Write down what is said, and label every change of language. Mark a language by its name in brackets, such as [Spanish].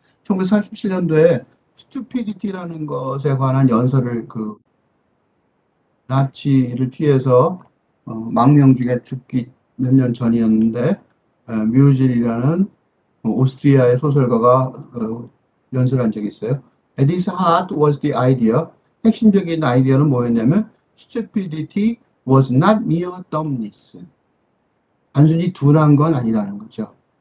[Korean] 1937년도에 stupidity라는 것에 관한 연설을 나치를 피해서 망명 중에 죽기 몇 년 전이었는데 뮤질이라는 오스트리아의 소설가가 연설한 적이 있어요. [English] At its heart was the idea. [Korean] 핵심적인 아이디어는 뭐였냐면 [English] stupidity was not mere dumbness. [Korean] 단순히 둔한 건 아니라는 거죠.